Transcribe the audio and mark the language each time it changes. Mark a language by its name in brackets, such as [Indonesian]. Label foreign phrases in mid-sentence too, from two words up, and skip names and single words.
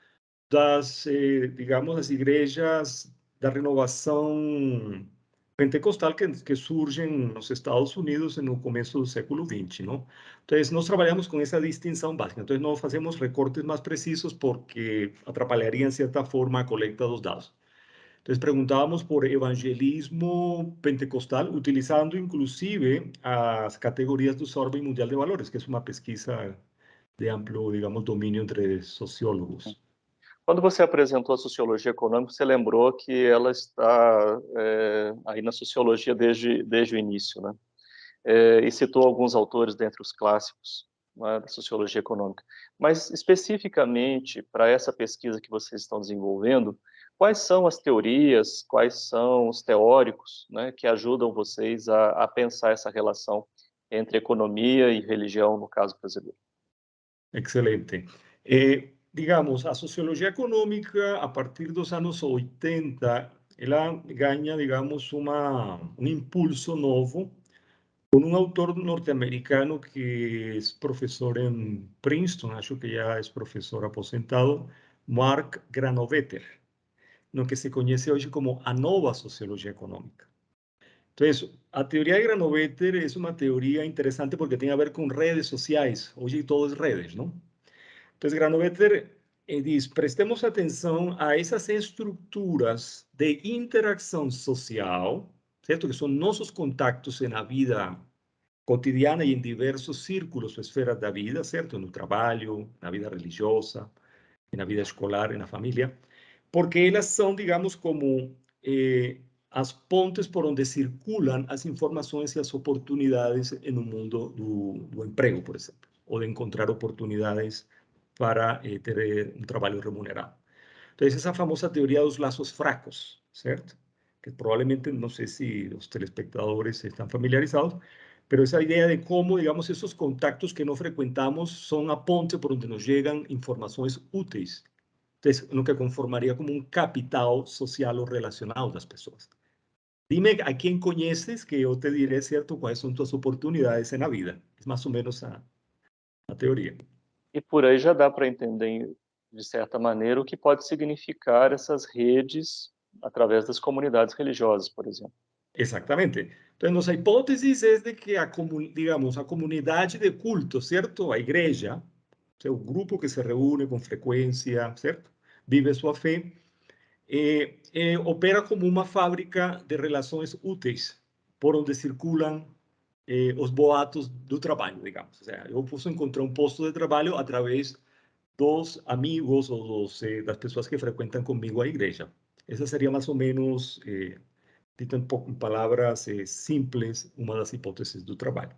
[Portuguese] Digamos, das igrejas da renovação pentecostal que surgem nos Estados Unidos no começo do século XX, não? Então, nós trabalhamos com essa distinção básica. Então, não fazemos recortes mais precisos porque atrapalharia, em certa forma, a coleta dos dados. [Spanish] Entonces preguntábamos por evangelismo pentecostal, utilizando inclusive [Portuguese] as categorias do [Spanish] Survey Mundial de Valores, que es una pesquisa de amplio, digamos, dominio entre sociólogos. [Portuguese] Quando você apresentou a sociologia econômica, você lembrou que ela está aí na sociologia desde o início, né? E citou alguns autores dentre os clássicos, né, da sociologia econômica. Mas, especificamente, para essa pesquisa que vocês estão desenvolvendo, quais são as teorias, quais são os teóricos, né, que ajudam vocês a pensar essa relação entre economia e religião, no caso brasileiro? Excelente. Digamos, a sociologia econômica, a partir dos anos 80, ela ganha, digamos, um impulso novo [Spanish] con un autor norteamericano que es profesor en Princeton, [Portuguese] acho que [Spanish] ya es profesor aposentado, Mark Granovetter, lo que se conoce hoy como [Portuguese] a nova [Spanish] sociología económica. Entonces, a teoría de Granovetter es una teoría interesante porque tiene que ver con redes sociales. Hoy todo es redes, ¿no? Entonces, Granovetter dice, prestemos atención a esas estructuras de interacción social, ¿cierto? Que son nuestros contactos en la vida cotidiana y en diversos círculos o esferas [Portuguese] da vida, certo? No trabalho, na vida religiosa, na vida escolar, na família, porque elas são, digamos, como as pontes por onde circulam as informações e as oportunidades no mundo do emprego, por exemplo, ou de encontrar oportunidades para ter um trabalho remunerado. Então, essa famosa teoria dos laços fracos, certo? Que provavelmente, não sei se os telespectadores estão familiarizados, [Spanish] pero esa idea de cómo, digamos, esos contactos que no frecuentamos son a ponte por donde nos llegan informaciones útiles. Entonces, lo que conformaría como un capital social o relacional de las personas. Dime a quién conoces que yo te diré, ¿cierto?, cuáles son tus oportunidades en la vida. Es más o menos [Portuguese] a teoria. E por aí já dá para entender, de certa maneira, o que pode significar essas redes através das comunidades religiosas, por exemplo. Exatamente. [Spanish] Entonces, nuestra hipótesis es de que, digamos, a comunidad de culto, ¿cierto? [Portuguese] A igreja, [Spanish] o sea, un grupo que se reúne con frecuencia, ¿cierto? Vive su fe, opera como una fábrica de relaciones úteis, por donde circulan [Portuguese] os boatos do trabalho, [Spanish] digamos. [Portuguese] O sea, eu posso encontrar um posto de trabalho através dos amigos ou das pessoas que frequentam comigo a igreja. Essa seria mais ou menos dito em palavras simples, uma das hipóteses do trabalho.